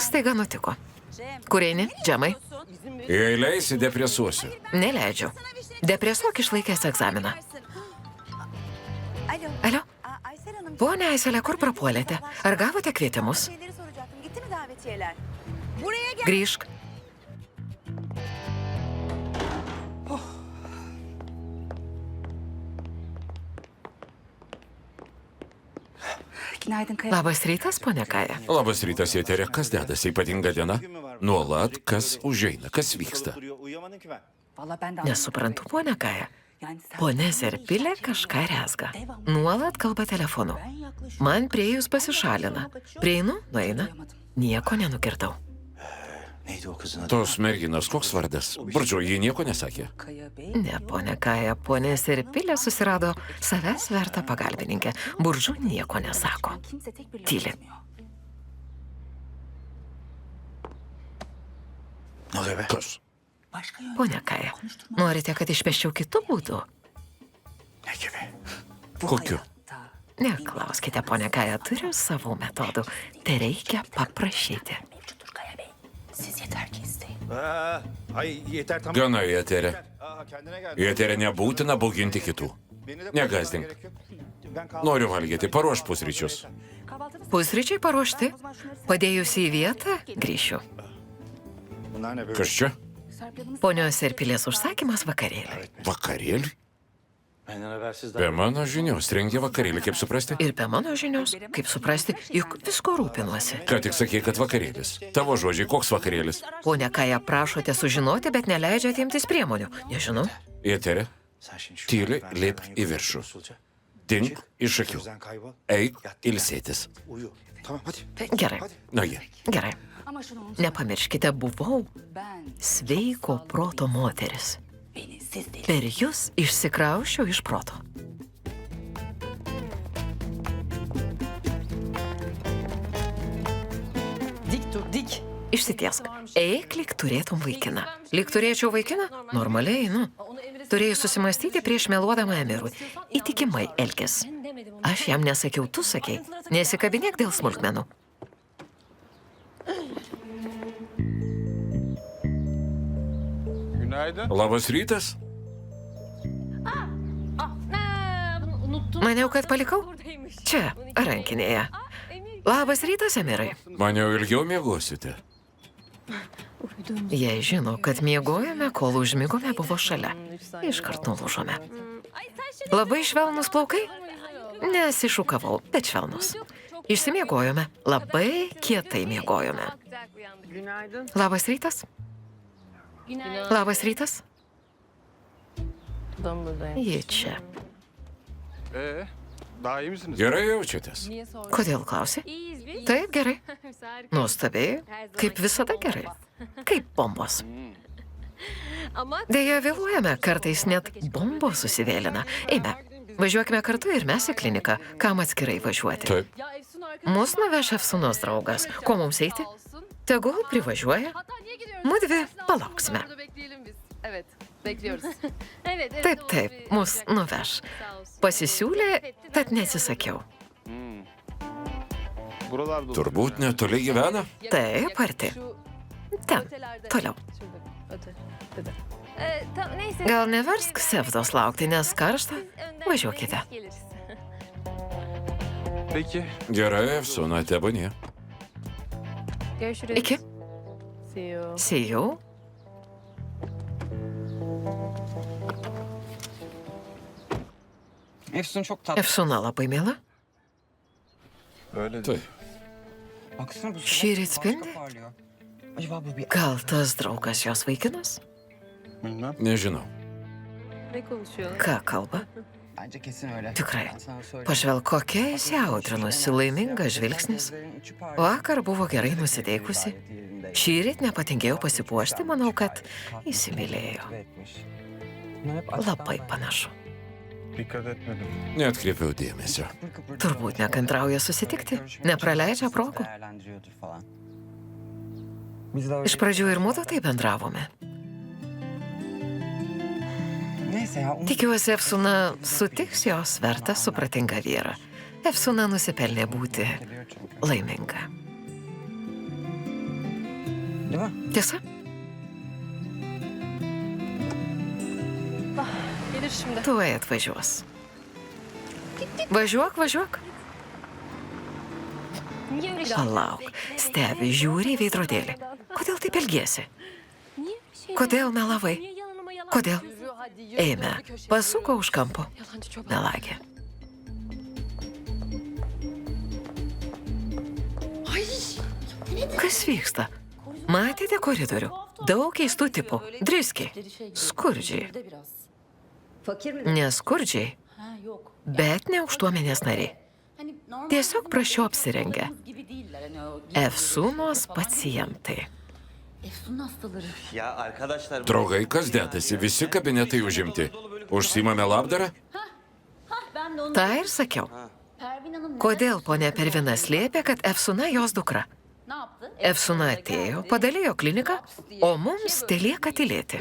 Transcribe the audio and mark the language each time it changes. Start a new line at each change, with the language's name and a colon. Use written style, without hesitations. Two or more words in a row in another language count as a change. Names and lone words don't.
Lithuanian: Kas taiga nutiko? Cem. Kur eini, Džemai? Jei leisi, depresuosiu. Neleidžiu. Depresuok išlaikęs egzaminą.
Turkish: Alo.
Lithuanian: Alio,
Turkish: Aysel Hanım.
Lithuanian: ponia Aiselė, kur prapuolėte? Ar gavote kvietimus?
Turkish: Şeyleri soracaktım. Gitti mi davetiyeler? Buraya gel.
Lithuanian: Grįžk.
Turkish: Günaydın Kaya.
Lithuanian: Labas rytas, ponia Kaja. Labas rytas, Eterė, kas dedasi, ypatinga diena? Nuolat, kas užeina, kas vyksta.
Turkish: Uyuyamadım ki ben. Vallahi ben de
Lithuanian: Nesuprantu, ponia Kaja.
Turkish: Yani sen-
Lithuanian: Ponia Serpilė kažką rezga. Nuolat kalba telefonu.
Turkish: Ben yaklaşıyorum.
Lithuanian: Man priejus pasišalina. Prieinu, nueina. Nieko nenukirtau.
Turkish: Neydi o kızın adı?
Lithuanian: Tos merginos, koks vardas? Burdžio, ji nieko nesakė.
Turkish: Kaya Bey.
Lithuanian: Ne, ponia Kaja, ponia Serpilė susirado savęs vertą pagalbininkę. Buržu nieko nesako.
Turkish: Kimse tek bir laf
Lithuanian: Tili.
Turkish: etmiyor. Ne oluyor be?
Lithuanian: Kas?
Turkish: Başka yöntem.
Lithuanian: Ponia Kaja, norite, kad išpeščiau kitų būdų?
Turkish: Ne gibi? Bu
Lithuanian: Kokiu?
Turkish: hayatta
Lithuanian: Neklauskite, ponia Kaja, turiu savų metodų. Tai reikia paprašyti.
Turkish: mevcuttur Kaya Bey. Siz yeter ki isteyin. Ay yeter tamam.
Lithuanian: Gana, Eterė.
Turkish: Kendine gel.
Lithuanian: Eterė, nebūtina bauginti kitų.
Turkish: Beni de
Lithuanian: Negazdink.
Turkish: gerek yok. Ben kaldım.
Lithuanian: Noriu valgyti, paruoš pusryčius.
Turkish: Kahvaltınız
Lithuanian: Pusryčiai paruošti. Padėjusi į vietą, grįšiu.
Turkish: Bunlar ne böyle?
Lithuanian: Kas čia?
Turkish: Serpila'nız
Lithuanian: Ponios Serpilės užsakymas vakarėlį. Vakarėlį?
Turkish: Benden habersiz
Lithuanian: Be mano žinios, rengia vakarėlį, kaip suprasti? Ir be mano žinios, kaip suprasti, juk visko rūpinuosi. Ką tik sakė, kad vakarėlis. Tavo žodžiai, koks vakarėlis? Ponia Kaja, prašote sužinoti, bet neleidžiate imtis priemonių. Nežinau. Eterė,
Turkish: Sen şimdi şu
Lithuanian: tyliai
Turkish: merdivenden
Lithuanian: lipk
Turkish: yukarı
Lithuanian: į in, viršų.
Turkish: usulca.
Lithuanian: Dink iš akių.
Turkish: Gözden kaybol.
Lithuanian: Eik
Turkish: Yat,
Lithuanian: ilsėtis.
Turkish: Uyu. Tamam hadi.
Lithuanian: Gerai, Na jie. gerai.
Turkish: ama şunu unutmayın.
Lithuanian: Nepamirškite, buvau
Turkish: Ben
Lithuanian: sveiko proto moteris.
Turkish: beni siz deli.
Lithuanian: Per jūs išsikraušiau iš proto.
Turkish: Dik dur, dik.
Lithuanian: Išsitiesk. Eik, lyg turėtum vaikiną. Lyg turėčiau vaikiną? Normaliai, nu. Turėjai susimastyti prieš meluodama Emirui. Įtikimai elkis. Aš jam nesakiau, tu sakei. Nesikabinėk dėl smulkmenų.
Turkish: Günaydın.
Lithuanian: Labas rytas.
Turkish: Bunu unuttum.
Lithuanian: Maniau, kad palikau?
Turkish: Buradaymış.
Lithuanian: Čia, rankinėje. Emir. Labas rytas, Emirai. Maniau, ilgiau miegosite. Jei žino, kad miegojame, kol užmigome, buvo šalia. Iškart nulūžome.
Turkish: Ay sen şimdi...
Lithuanian: Labai švelnus plaukai? Nesišukavau, bet švelnus. Išsimiegojome. Labai kietai miegojome.
Turkish: Güzel uyandık.
Lithuanian: Labas rytas.
Turkish: Günaydın.
Lithuanian: Labas rytas.
Turkish: Ben buradayım.
Lithuanian: Ji čia.
Turkish: Daha iyi misiniz?
Lithuanian: Gerai jaučiatės?
Turkish: Niye sordun?
Lithuanian: Kodėl klausi?
Turkish: İyiyiz biz.
Lithuanian: Taip, gerai.
Turkish: Harika.
Lithuanian: Nuostabiai. Kaip visada gerai. Kaip bombos.
Turkish: Ama
Lithuanian: Deja, vėluojame, kartais net bombos susivėlina. Eime, važiuokime kartu ir mes į kliniką. Kam atskirai važiuoti? Taip.
Turkish: ya Efsun arkadaş.
Lithuanian: Mus nuveš Efsunos draugas. Ko mums eiti?
Turkish: Sağ olsun.
Lithuanian: Tegul privažiuoja.
Turkish: Hatta niye gidiyoruz?
Lithuanian: Mudvi
Turkish: Dersin
Lithuanian: palauksime.
Turkish: altında, burada bekleyelim biz. Evet, bekliyoruz. evet, evet.
Lithuanian: Taip,
Turkish: o
Lithuanian: taip,
Turkish: bir-
Lithuanian: mus nuveš.
Turkish: Sağ olsun.
Lithuanian: Pasisiūlė, tad neatsisakiau.
Turkish: Buralarda
Lithuanian: Turbūt netoli gyvena. Taip, arti.
Turkish: Şu
Lithuanian: Ten,
Turkish: ötelerde.
Lithuanian: toliau.
Turkish: Şurada, öte. Neyse.
Lithuanian: Gal neversk Sevdos laukti, nes karšta?
Turkish: Önden
Lithuanian: Važiuokite.
Turkish: geliriz. Peki.
Lithuanian: Gerai, Efsona, tebūnie.
Turkish: Görüşürüz.
Lithuanian: Iki.
English: See you. See you.
Turkish: Efsun çok tatlı.
Lithuanian: Efsuna labai mėla.
Turkish: Öyle
Lithuanian: Taip.
Turkish: Baksana bu Şiir başka
Lithuanian: spindi.
Turkish: parlıyor. Acaba bu bir...
Lithuanian: Gal tas draugas jos vaikinas?
Turkish: Bilmem.
Lithuanian: Nežinau.
Turkish: Ne konuşuyorlar?
Lithuanian: Ką kalba?
Turkish: Bence kesin öyle.
Lithuanian: Tikrai.
Turkish: Ben sana söyleyeyim.
Lithuanian: Pažvelk, kokia įsiautrinusi, laiminga žvilgsnis. Vakar buvo gerai nusiteikusi. Šįryt nepatingėjau pasipuošti, manau, kad įsimylėjo. Labai panašu. Neatkreipiau dėmesio. Turbūt nekantrauja susitikti, nepraleidžia progų. Iš pradžių ir mūdu taip bendravome.
Turkish: Neyse ya.
Lithuanian: Tikiuosi, Efsuna sutiks jos vertą supratingą vyrą. Efsuna nusipelnė būti laiminga.
Turkish: Değil mi?
Lithuanian: Tiesa?
Turkish: Gelir şimdi.
Lithuanian: Tuoj atvažiuos. Važiuok, važiuok.
Turkish: Niye öyle
Lithuanian: Palauk, stebi, žiūri į veidrodėlį. Kodėl taip elgiesi?
Turkish: Niye şey?
Lithuanian: Kodėl melavai?
Turkish: Niye yalanıma yalan?
Lithuanian: Kodėl?
Turkish: Yürü hadi yürü.
Lithuanian: Eime, pasuko už kampo.
Turkish: Yalancı çoban.
Lithuanian: Melagė. Kas vyksta? Matėte koridorių? Daug keistų tipų. Driskiai. Skurdžiai. Ne skurdžiai, bet ne aukštuomenės nariai. Tiesiog prašiau apsirengę. Efsunos pacientai.
Turkish: Ya arkadaşlar...
Lithuanian: Draugai, kas dedasi? Visi kabinetai užimti. Užsimame labdarą? Ta ir sakiau. Kodėl ponia Pervina slėpė, kad Efsuna jos dukra? Efsuna atėjo, padalijo kliniką, o mums telieka tylėti.